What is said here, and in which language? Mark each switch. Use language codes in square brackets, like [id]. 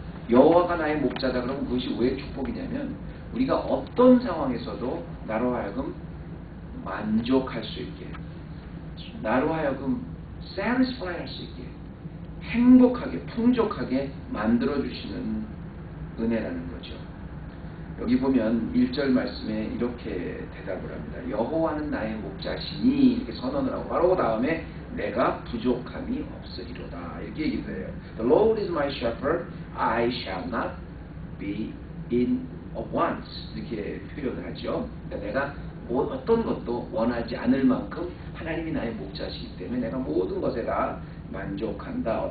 [ko] 여호와가 나의 목자다 그러면 그것이 왜 축복이냐면 우리가 어떤 상황에서도 나로 하여금 만족할 수 있게, 나로 하여금 satisfy 할 수 있게, 행복하게 풍족하게 만들어주시는 은혜라는 거죠. 여기 보면 1절 말씀에 이렇게 대답을 합니다. 여호와는 나의 목자시니 이렇게 선언을 하고 바로 그 다음에 내가 부족함이 없으리로다 이렇게 얘기를 해요. [en] The Lord is my shepherd, I shall not be in want [ko] 이렇게 표현을 하죠. 그러니까 내가 어떤 것도 원하지 않을 만큼 하나님이 나의 목자시기 때문에 내가 모든 것에 다 만족한다.